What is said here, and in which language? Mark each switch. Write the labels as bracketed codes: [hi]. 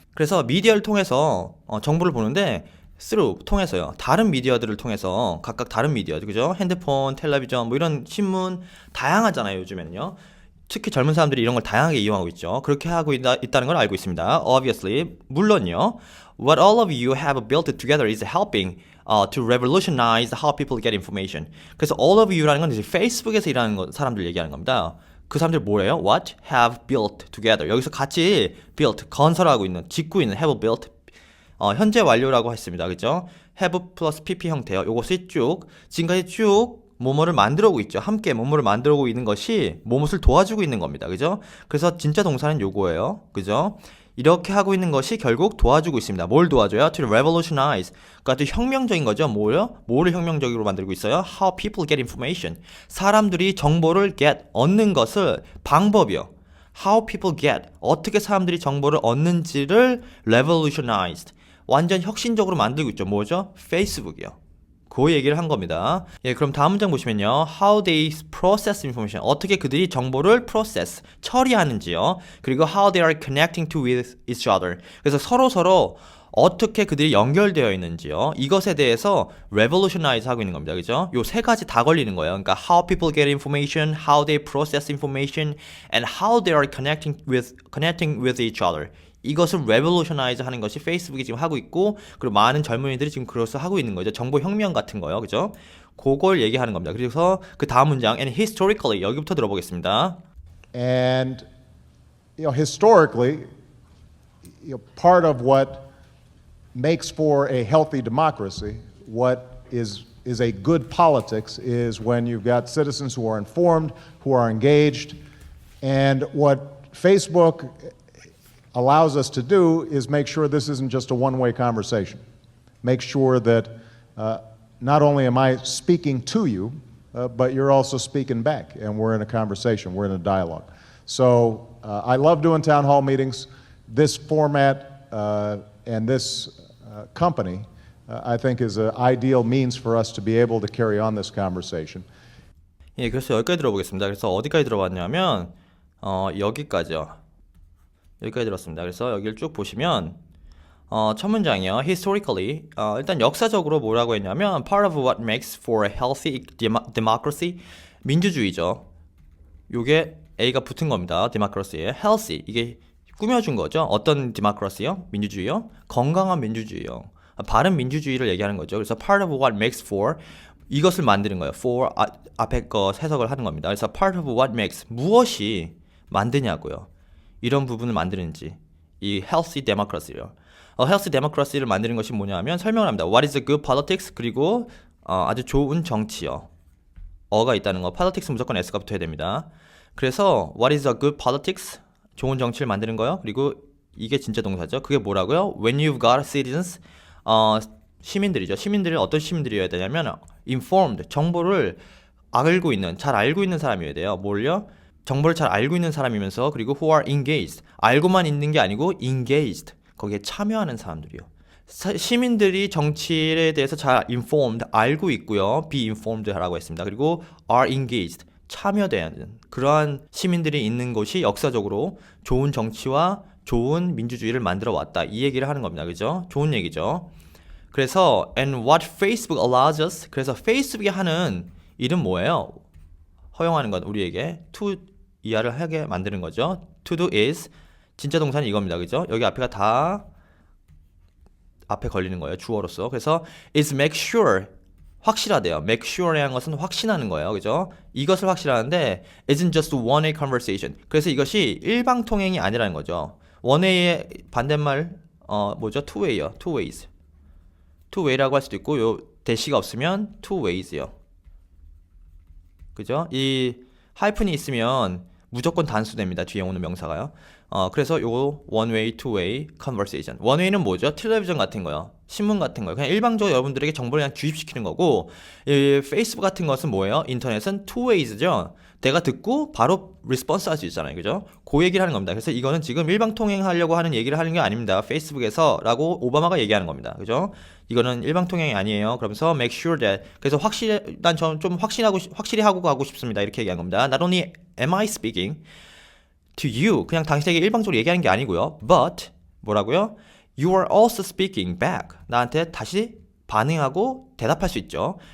[ko] 그래서 미디어를 통해서 정보를 보는데 통해서요. 다른 미디어들을 통해서 각각 다른 미디어, 그죠? 핸드폰, 텔레비전, 뭐 이런 신문 다양하잖아요, 요즘에는요. 특히 젊은 사람들이 이런 걸 다양하게 이용하고 있죠. 그렇게 하고 있다는 걸 알고 있습니다. Obviously, 물론요. [en] What all of you have built together is helping to revolutionize how people get information. [ko] 그래서 all of you라는 건 이제 페이스북에서 일하는 사람들 얘기하는 겁니다. 그 사람들 뭐래요? [en] What have built together. [ko] 여기서 같이 built, 건설하고 있는, 짓고 있는 have built, 현재 완료라고 했습니다. 그죠? have 플러스 pp 형태요. 요것이 지금까지 쭉 뭐뭐를 만들어오고 있죠. 함께 뭐뭐를 만들어오고 있는 것이 뭐뭇을 도와주고 있는 겁니다. 그죠? 그래서 진짜 동사는 요거예요. 그죠? 이렇게 하고 있는 것이 결국 도와주고 있습니다. 뭘 도와줘요? [en] To revolutionize. [ko] 그러니까 또 혁명적인 거죠. 뭐요? 뭐를 혁명적으로 만들고 있어요? [en] How people get information. [ko] 사람들이 정보를 얻는 것을 방법이요. [en] How people get. [ko] 어떻게 사람들이 정보를 얻는지를 revolutionized. 완전 혁신적으로 만들고 있죠. 뭐죠? 페이스북이요. 그 얘기를 한 겁니다. 예, 그럼 다음 문장 보시면요. [en] How they process information. [ko] 어떻게 그들이 정보를 process, 처리하는지요. 그리고 [en] how they are connecting to with each other. [ko] 그래서 서로 어떻게 그들이 연결되어 있는지요. 이것에 대해서 revolutionize 하고 있는 겁니다. 그죠? 요 세 가지 다 걸리는 거예요. [en] 그러니까 how people get information, how they process information, and how they are connecting with each other. [ko] 이것을 revolutionize 하는 것이 페이스북이 지금 하고 있고, 그리고 많은 젊은이들이 지금 그것을 하고 있는 거죠. 정보 혁명 같은 거요. 그죠? 그걸 얘기하는 겁니다. 그래서 그 다음 문장, [en] and historically, [ko] 여기부터 들어보겠습니다. [en] And historically, part of what makes for a healthy democracy, what is a good politics, is when you've got citizens who are informed, who are engaged, and what Facebook allows us to do is make sure this isn't just a one-way conversation. Make sure that not only am I speaking to you, but you're also speaking back, and we're in a conversation, we're in a dialogue. So I love doing town hall meetings. This format and this company, I think, is an ideal means for us to be able to carry on this conversation. [ko] 예, 그래서 여기까지 들어보겠습니다. 그래서 어디까지 들어봤냐면 여기까지요. 여기까지 들었습니다. 그래서 여기를 쭉 보시면 첫 문장이요. [en] Historically, [ko] 일단 역사적으로 뭐라고 했냐면 [en] part of what makes for a healthy democracy, [ko] 민주주의죠. 요게 A가 붙은 겁니다. democracy에 healthy, 이게 꾸며준 거죠. 어떤 democracy요? 민주주의요? 건강한 민주주의요. 바른 민주주의를 얘기하는 거죠. 그래서 [en] part of what makes for, [ko] 이것을 만드는 거예요. for 앞에 거 해석을 하는 겁니다. 그래서 [en] part of what makes, [ko] 무엇이 만드냐고요. 이런 부분을 만드는지, 이 healthy democracy요. healthy democracy를 만드는 것이 뭐냐면 설명을 합니다. [en] What is a good politics? [ko] 그리고 아주 좋은 정치요. 어가 있다는 거. politics 무조건 S가 붙어야 됩니다. 그래서 [en] what is a good politics? [ko] 좋은 정치를 만드는 거요. 그리고 이게 진짜 동사죠. 그게 뭐라고요? [en] When you've got citizens, [ko] 시민들이죠. 시민들은 어떤 시민들이어야 되냐면 informed, 정보를 알고 있는, 잘 알고 있는 사람이어야 돼요. 뭘요? 정보를 잘 알고 있는 사람이면서 그리고 [en] who are engaged, [ko] 알고만 있는 게 아니고 engaged, 거기에 참여하는 사람들이요. 시민들이 정치에 대해서 잘 informed, 알고 있고요. be informed라고 했습니다. 그리고 are engaged, 참여되는 그러한 시민들이 있는 곳이 역사적으로 좋은 정치와 좋은 민주주의를 만들어 왔다. 이 얘기를 하는 겁니다. 그죠? 좋은 얘기죠. 그래서 [en] and what Facebook allows us, [ko] 그래서 페이스북이 하는 일은 뭐예요? 허용하는 건 우리에게 to 이하를 하게 만드는 거죠. [en] to do is, [ko] 진짜 동사는 이겁니다. 그죠? 여기 앞에가 다 앞에 걸리는 거예요. 주어로서. 그래서 is make sure, 확실하대요. make sure라는 것은 확신하는 거예요. 그죠? 이것을 확실하는데 [en] isn't just one-way conversation. [ko] 그래서 이것이 일방통행이 아니라는 거죠. one-way의 반대말 뭐죠? two-way요. two ways. two way라고 할 수도 있고 요 대시가 없으면 two ways요. 그죠? 이 하이픈이 있으면 무조건 단수됩니다. 뒤에 오는 명사가요. 그래서 요거 one way, two way conversation. one way는 뭐죠? 텔레비전 같은 거요. 신문 같은 거요. 그냥 일방적으로 여러분들에게 정보를 그냥 주입시키는 거고, 이 페이스북 같은 것은 뭐예요? 인터넷은 two ways죠. 내가 듣고 바로 리스폰스 할 수 있잖아요. 그죠? 그 얘기를 하는 겁니다. 그래서 이거는 지금 일방통행하려고 하는 얘기를 하는 게 아닙니다. 페이스북에서 라고 오바마가 얘기하는 겁니다. 그죠? 이거는 일방통행이 아니에요. 그러면서 make sure that, 그래서 난 좀 확실히 하고 가고 싶습니다. 이렇게 얘기한 겁니다. [en] Not only am I speaking to you, [ko] 그냥 당신에게 일방적으로 얘기하는 게 아니고요. But 뭐라고요? [en] You are also speaking back. [ko] 나한테 다시 반응하고 대답할 수 있죠.